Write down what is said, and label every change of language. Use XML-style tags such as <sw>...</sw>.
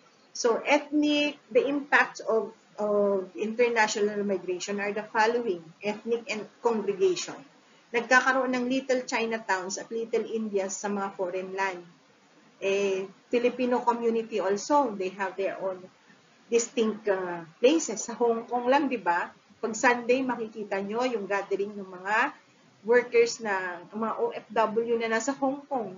<en>So, the impact of international migration are the following: ethnic and congregation.</en> <tl>Nagkakaroon ng little Chinatowns at little Indias sa mga foreign land.</tl> <en>Filipino community also, they have their own distinct places.</en> <tl>Sa Hong Kong lang, di ba? Pag Sunday, makikita nyo yung gathering ng mga workers na, mga OFW na nasa Hong Kong.</tl>